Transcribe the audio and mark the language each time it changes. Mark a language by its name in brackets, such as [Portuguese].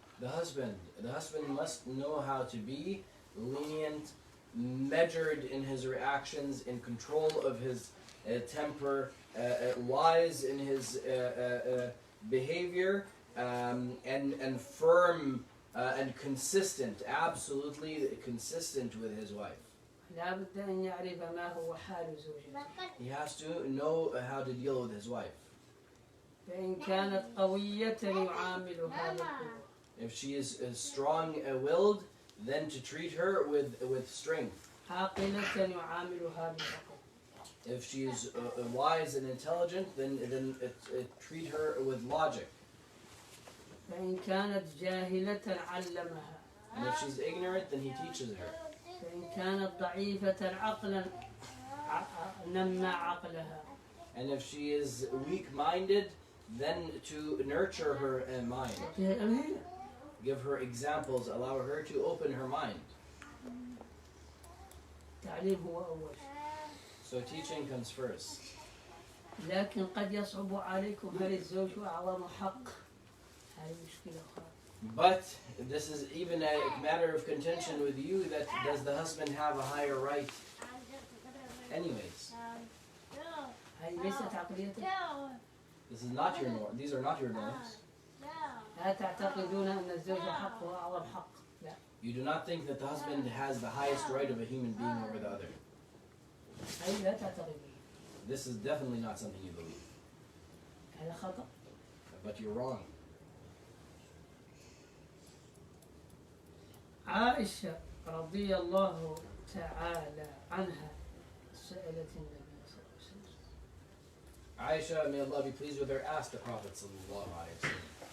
[English] The husband must know how to be lenient, measured in his reactions, in control of his temper, wise in his behavior, and firm and consistent, absolutely consistent with his wife. [Arabic] لابد أن يعرف ما هو حال زوجته. [English] He has to know how to deal with his wife. [Arabic] فإن كانت قوية يعاملها بالقوة. [English] If she is strong-willed, then to treat her with strength. [Arabic] عاقلة يعاملها بالعقل. [English] If she is wise and intelligent, then treat her with logic. [Arabic] فإن كانت جاهلة علمها. [English] And if she's ignorant, then he teaches her. [Arabic] فإن كانت ضعيفة عقلا نمى عقلها. [English] And if she is weak-minded, then to nurture her mind. [Arabic] تعطيها الأمثلة. [English] Give her examples, allow her to open her mind. [Arabic] التعليم هو أول شيء. [English] So teaching comes first. [Arabic] لكن قد يصعب عليكم هل الزوج أعظم حق؟ هذه مشكلة أخرى. [English] But this is even a matter of contention with you, that does the husband have a higher right anyways? [Arabic] هذه ليست عقليتك. [English] This is not your norm. These are not your norms. [Arabic] لا تعتقدون أن الزوج حق وأعظم حق. لا. [English] You do not think that the husband has the highest right of a human being over the other. [Arabic] هذه لا تعتقدون. [English] This is definitely not something you believe. [Arabic] هذا خطأ. [English] But you're wrong. [Arabic] عائشة رضي الله تعالى عنها سألت النبي صلى الله عليه وسلم. [English] Aisha, may Allah be pleased with her, asked the Prophet sallallahu alaihi wasallam.